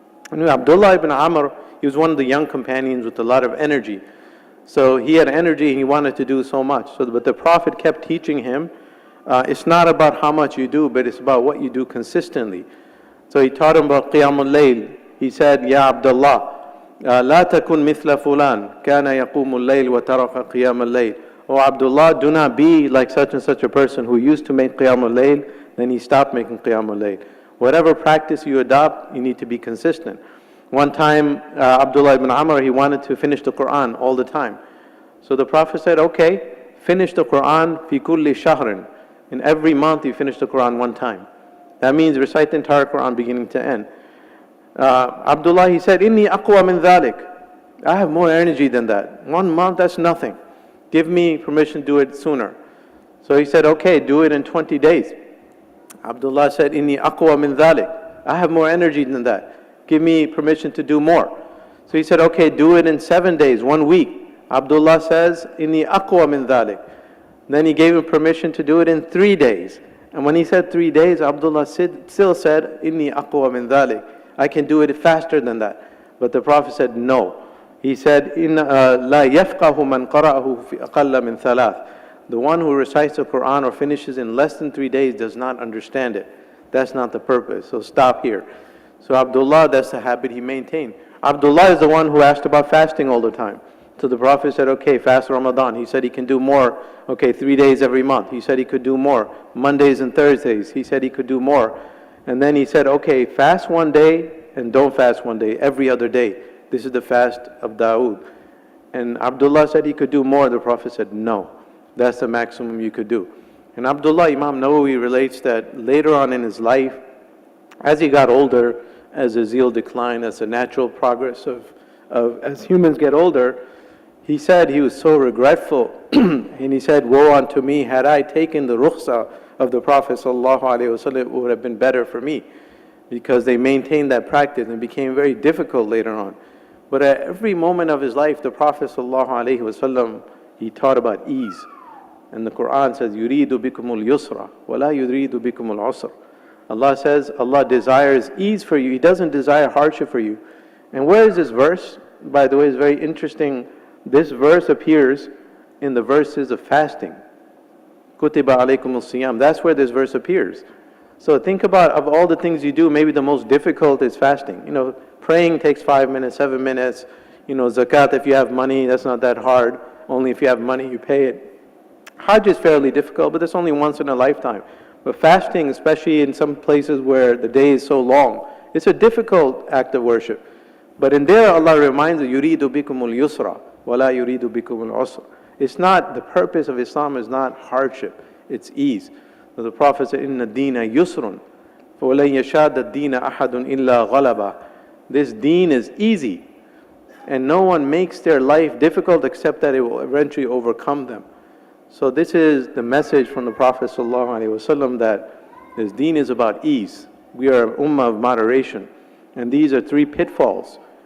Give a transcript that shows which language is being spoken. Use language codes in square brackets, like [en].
[en] And Abdullah ibn Amr, he was one of the young companions with a lot of energy. So he had energy and he wanted to do so much. But the Prophet kept teaching him It's not about how much you do, but it's about what you do consistently. So he taught him about Qiyamul Layl. He said, [ar] Ya Abdullah, لا تكن مثل فلان كان يقوم الليل وترك قيام الليل. [en] Oh Abdullah, do not be like such and such a person who used to make Qiyamul Layl, then he stopped making Qiyamul Layl. Whatever practice you adopt, you need to be consistent. One time, Abdullah ibn Amr, he wanted to finish the Quran all the time. So the Prophet said, okay, finish the Quran [ar] fi kulli shahrin. [en] In every month you finish the Quran one time. That means recite the entire Quran beginning to end. Abdullah, he said, [ar] Inni aqwa min dhalik. [en] I have more energy than that. 1 month, that's nothing. Give me permission to do it sooner. So he said, okay, do it in 20 days. Abdullah said, [ar] Inni aqwa min dhalik. [en] I have more energy than that. Give me permission to do more. So he said, okay, do it in 7 days, 1 week. Abdullah says, [ar] Inni aqwa min dhalik. [en] Then he gave him permission to do it in 3 days. And when he said 3 days, Abdullah still said, [ar] Inni aqwa min dhalik. [en] I can do it faster than that. But the Prophet said, no. He said, [ar] لا يفقه من قرأه في أقل من ثلاث. [en] The one who recites the Quran or finishes in less than 3 days does not understand it. That's not the purpose. So stop here. So Abdullah, that's the habit he maintained. Abdullah is the one who asked about fasting all the time. So the Prophet said, okay, fast Ramadan. He said he can do more. Okay, 3 days every month. He said he could do more. Mondays and Thursdays. He said he could do more. And then he said, okay, fast 1 day and don't fast 1 day, every other day. This is the fast of Dawood. And Abdullah said he could do more. The Prophet said, no, that's the maximum you could do. And Abdullah, Imam Nawawi relates that later on in his life, as he got older, as his zeal declined, as the natural progress as humans get older, he said he was so regretful. And he said, woe unto me, had I taken the rukhsah of the Prophet ﷺ, it would have been better for me. Because they maintained that practice and became very difficult later on. But at every moment of his life, the Prophet ﷺ, he taught about ease. And the Quran says, [ar] يُرِيدُ بِكُمُ الْيُسْرَ وَلَا يُرِيدُ بِكُمُ الْعُسْرَ. [en] Allah says, Allah desires ease for you. He doesn't desire hardship for you. And where is this verse? By the way, it's very interesting. This verse appears in the verses of fasting. [ar] Kutiba alaykum al-siyam. [en] That's where this verse appears. So think about, of all the things you do, maybe the most difficult is fasting. You know, praying takes 5 minutes, 7 minutes. You know, zakat, if you have money, that's not that hard. Only if you have money, you pay it. Hajj is fairly difficult, but that's only once in a lifetime. But fasting, especially in some places where the day is so long, it's a difficult act of worship. But in there, Allah reminds us, [ar] يُرِيدُ بِكُمُ الْيُسْرَ وَلَا يُرِيدُ بِكُمُ الْعُسْرَ. [en] It's not, the purpose of Islam is not hardship, it's ease. So the Prophet said, [ar] إِنَّ الدِّينَ يُسْرٌ فَوَلَنْ يَشَادَ الدِّينَ أَحَدٌ إِلَّا غَلَبَهُ. [en] This deen is easy, and no one makes their life difficult except that it will eventually overcome them. So this is the message from the Prophet ﷺ, that this deen is about ease. We are an ummah of moderation. And these are 3 pitfalls.